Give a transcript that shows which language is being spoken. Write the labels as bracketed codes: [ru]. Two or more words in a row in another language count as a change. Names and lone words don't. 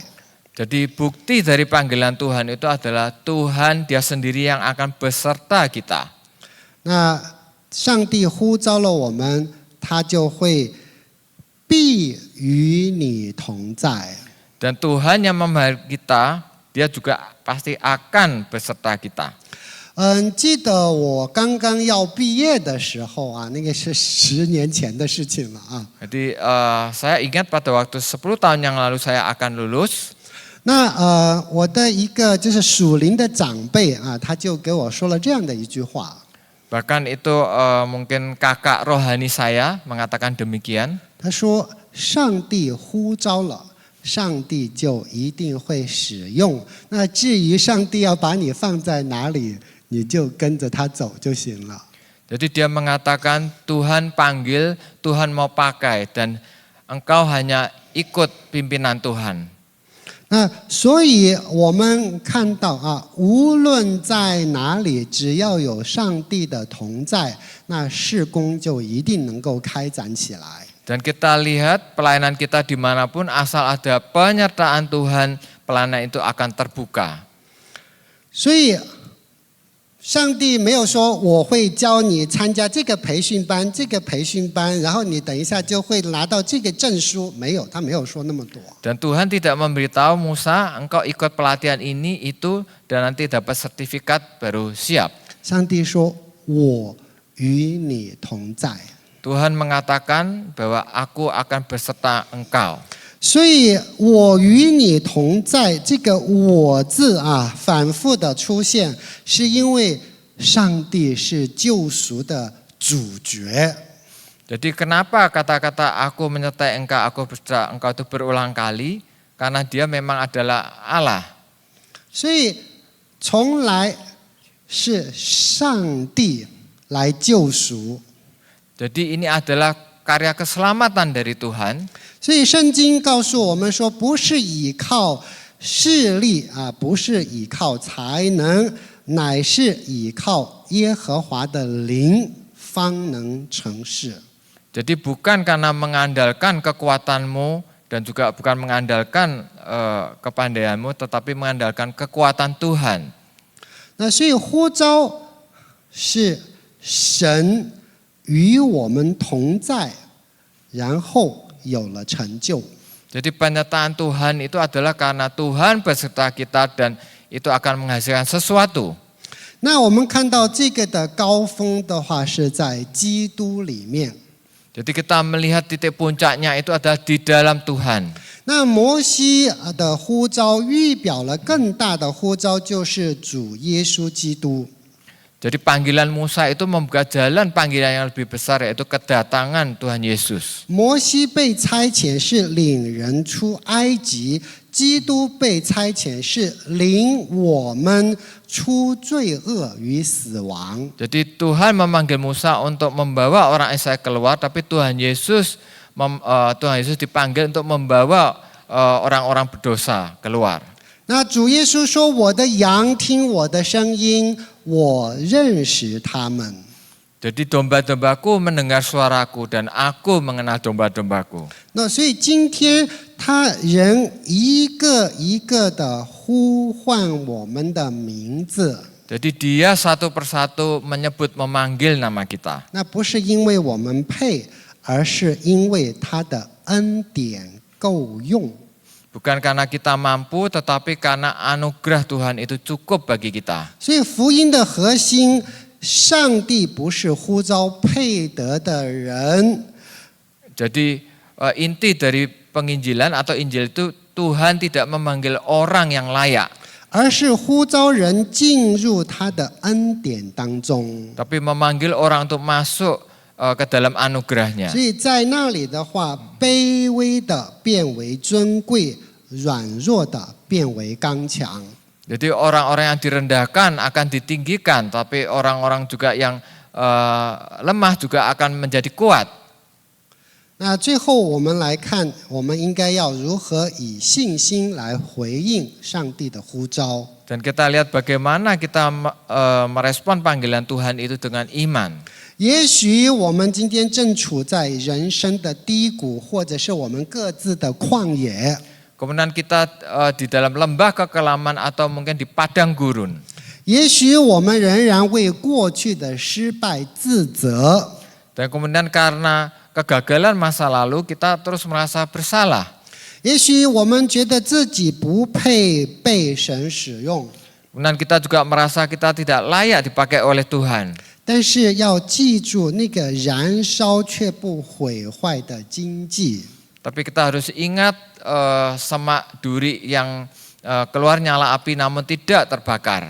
[id] Jadi bukti dari panggilan Tuhan itu adalah Tuhan Dia sendiri yang akan beserta kita. [zh] 那上帝呼召了我们，他就会必与你同在。 [id] Dan Tuhan yang memanggil kita, Dia juga pasti akan beserta kita. [zh] 记得我刚刚要毕业的时候那个是10年前的事情了 [id] Jadi saya ingat pada waktu 10 tahun yang lalu saya akan lulus. [zh] 那我的一个就是属灵的长辈他就给我说了这样的一句话。 [id] Bahkan itu mungkin kakak rohani saya mengatakan demikian. [zh] 他说：“上帝呼召了，上帝就一定会使用。那至于上帝要把你放在哪里，你就跟着他走就行了。” [id] Jadi dia mengatakan Tuhan panggil, Tuhan mau pakai dan engkau hanya ikut pimpinan Tuhan. [zh] 那所以我们看到无论在哪里，只要有上帝的同在，那事工就一定能够开展起来。 [id] Dan kita lihat pelayanan kita dimanapun asal ada penyertaan Tuhan, pelayanan itu akan terbuka. [zh] 所以上帝没有说我会教你参加这个培训班，这个培训班，然后你等一下就会拿到这个证书，没有，他没有说那么多。 [id] Dan Tuhan tidak memberitahu Musa, engkau ikut pelatihan ini, itu, dan nanti dapat sertifikat baru siap. [zh] 上帝说：“我与你同在。” [id] Tuhan mengatakan bahwa aku akan beserta engkau. [zh] 所以我与你同在这个我字反复的出现，是因为上帝是救赎的主角。 [id] Jadi kenapa kata-kata aku menyertai engkau, aku beserta engkau itu berulang kali? Karena Dia memang adalah Allah. [zh] 所以从来是上帝来救赎。 [id] Jadi ini adalah karya keselamatan dari Tuhan. [zh] 所以圣经告诉我们说，不是倚靠势力不是倚靠才能，乃是倚靠耶和华的灵，方能成事。 [id] Jadi bukan karena mengandalkan kekuatanmu dan juga bukan mengandalkan kepandaianmu, tetapi mengandalkan kekuatan Tuhan. [zh] 那所以呼召是神与我们同在，然后有了成就。 [id] Jadi penyertaan Tuhan itu adalah karena Tuhan beserta kita dan itu akan menghasilkan sesuatu. [zh] 那我们看到这个的高峰的话，是在基督里面。 [id] Jadi kita melihat titik puncaknya itu adalah di dalam Tuhan. [zh] 那摩西的呼召预表了更大的呼召，就是主耶稣基督。 [id] Jadi panggilan Musa itu membuka jalan panggilan yang lebih besar, yaitu kedatangan Tuhan Yesus. [zh] 摩西被差遣是领人出埃及，基督被差遣是领我们出罪恶与死亡。 [id] Jadi Tuhan memanggil Musa untuk membawa orang Israel keluar, tapi Tuhan Yesus dipanggil untuk membawa orang-orang berdosa keluar. [zh] 那主耶稣说：“我的羊听我的声音， 我认识他们。 [id] Jadi domba-dombaku mendengar suaraku dan aku mengenal domba-dombaku. [zh] 那所以今天他人一个一个的呼唤我们的名字， [id] Jadi dia satu persatu menyebut memanggil nama kita. [zh] 那不是因为我们配，而是因为他的恩典够用。 [id] Bukan karena kita mampu, tetapi karena anugerah Tuhan itu cukup bagi kita. [zh] 所以福音的核心，上帝不是呼召配得的人， [id] Jadi inti dari penginjilan atau Injil itu Tuhan tidak memanggil orang yang layak, [zh] 而是呼召人进入他的恩典当中。 [id] tapi memanggil orang untuk masuk ke dalam anugerahnya. [zh] 所以在那里的话，卑微的变为尊贵，软弱的变为刚强。 [id] Jadi orang-orang yang direndahkan akan ditinggikan, tapi orang-orang juga yang lemah juga akan menjadi kuat. [zh] 那最后我们来看，我们应该要如何以信心来回应上帝的呼召。 [id] Dan kita lihat bagaimana kita merespon panggilan Tuhan itu dengan iman. [zh] 也许我们今天正处在人生的低谷，或者是我们各自的旷野。 [id] Kemudian kita di dalam lembah kekelaman atau mungkin di padang gurun. [zh] 也许我们仍然为过去的失败自责。 [id] Dan kemudian karena kegagalan masa lalu kita terus merasa bersalah. [zh] 也许我们觉得自己不配被神使用。 [id] Kemudian kita juga merasa kita tidak layak dipakai oleh Tuhan. [zh] 但是要记住那个燃烧却不毁坏的荆棘。 [id] Tapi kita harus ingat semak duri yang keluar nyala api namun tidak terbakar.